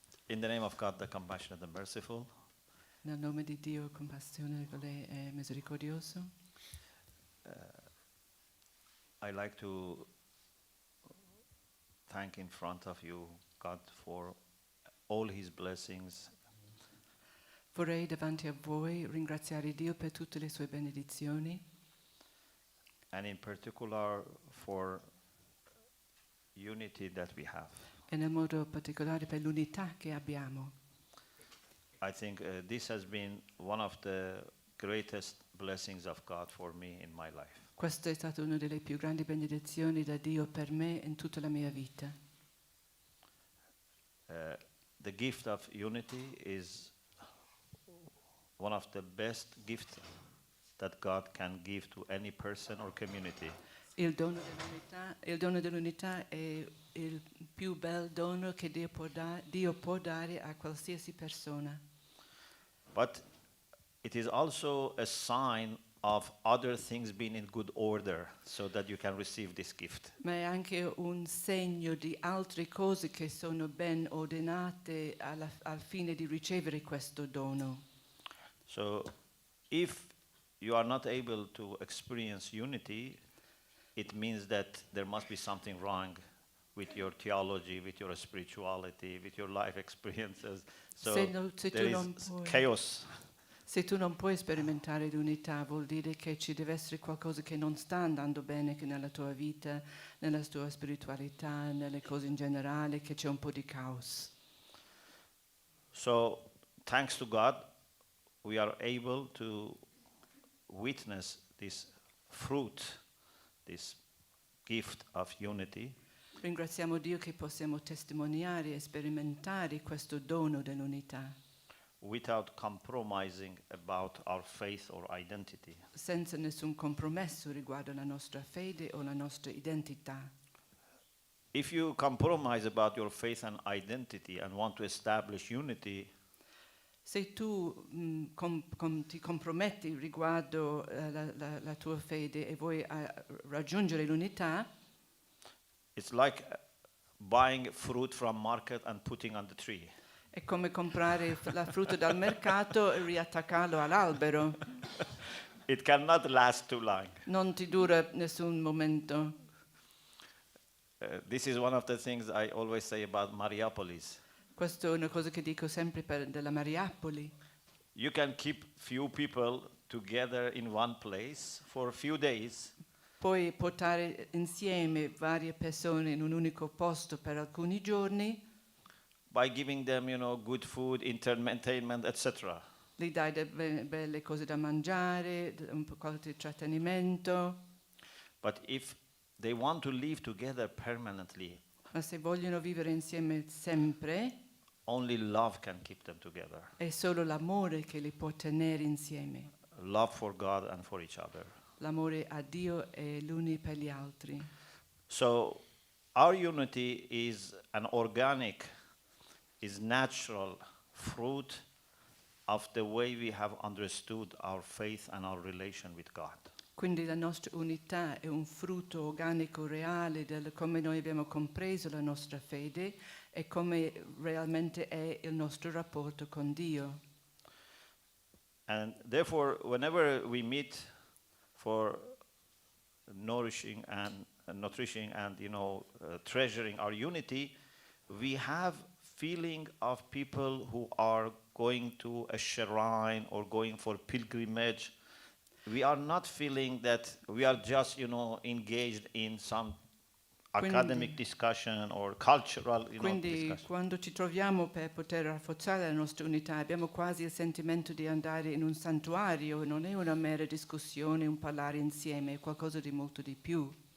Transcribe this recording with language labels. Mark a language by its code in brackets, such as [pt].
[en] In the name of God, the compassionate and merciful, [it] Nel nome di Dio compassionevole e misericordioso, [en] I like to thank in front of you God for all His blessings, [it] vorrei davanti a voi ringraziare Dio per tutte le sue benedizioni [en] and in particular for unity that we have. [it] e nel modo particolare per l'unità che abbiamo. [en] I think this has been one of the greatest blessings of God for me in my life. [it] Questa è stata una delle più grandi benedizioni da Dio per me in tutta la mia vita. [en] The gift of unity is one of the best gifts that God can give to any person or community. [it] Il dono dell'unità è il più bel dono che Dio può dare a qualsiasi persona. [en] But it is also a sign of other things being in good order so that you can receive this gift. [it] Ma è anche un segno di altre cose che sono ben ordinate al fine di ricevere questo dono. [en] So if you are not able to experience unity, it means that there must be something wrong with your theology, with your spirituality, with your life experiences. So [it] Se [en] there [it] tu non [en] is [it] puoi- [en] chaos. [it] Se tu non puoi sperimentare l'unità, vuol dire che ci deve essere qualcosa che non sta andando bene che nella tua vita, nella tua spiritualità, nelle cose in generale, che c'è un po' di caos. [en] So thanks to God, we are able to witness this fruit, this gift of unity, [it] Ringraziamo Dio che possiamo testimoniare e sperimentare questo dono dell'unità, [en] without compromising about our faith or identity. [it] senza nessun compromesso riguardo la nostra fede o la nostra identità. [en] If you compromise about your faith and identity and want to establish unity, [it] Se tu ti comprometti riguardo la tua fede e vuoi raggiungere l'unità, [en] it's like buying fruit from market and putting on the tree. [it] è come comprare la frutta dal mercato e riattaccarlo all'albero. [en] It cannot last too long. [it] Non ti dura nessun momento. [en] This is one of the things I always say about Mariapolis. [it] Questa è una cosa che dico sempre della Mariapoli. [en] You can keep few people together in one place for a few days, [it] Puoi portare insieme varie persone in un unico posto per alcuni giorni, [en] by giving them, good food, entertainment, etc. [it] gli dai belle cose da mangiare, un po' di intrattenimento, [en] But if they want to live together permanently, [it] ma se vogliono vivere insieme sempre, [en] only love can keep them together. [it] è solo l'amore che li può tenere insieme. [en] Love for God and for each other. [it] L'amore a Dio e gli uni per gli altri. [en] So our unity is an organic, is natural fruit of the way we have understood our faith and our relation with God. [it] Quindi la nostra unità è un frutto organico reale del come noi abbiamo compreso la nostra fede e come realmente è il nostro rapporto con Dio. [en] And therefore, whenever we meet for nourishing and treasuring our unity, we have feeling of people who are going to a shrine or going for pilgrimage. We are not feeling that we are just, engaged in some academic discussion or cultural, [it] Quindi [en] discussion. [it] quando ci troviamo per poter rafforzare la nostra unità abbiamo quasi il sentimento di andare in un santuario, non è una mera discussione, un parlare insieme, è qualcosa di molto di più.